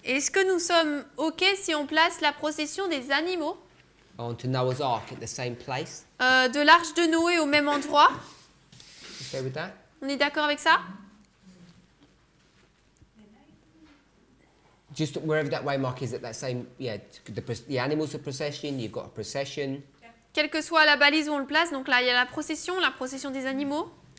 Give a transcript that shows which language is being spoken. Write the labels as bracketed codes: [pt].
[fr] Est-ce que nous sommes OK si on place la procession des animaux [en] onto Noah's Ark at the same place? [fr] de l'arche de Noé au même endroit? [en] Okay with that? [fr] On est d'accord avec ça? [en] Just wherever that waymark is at that same, yeah, the animals are procession, you've got a procession. [fr] Quelle que soit la balise où on le place, donc là il y a la procession des animaux.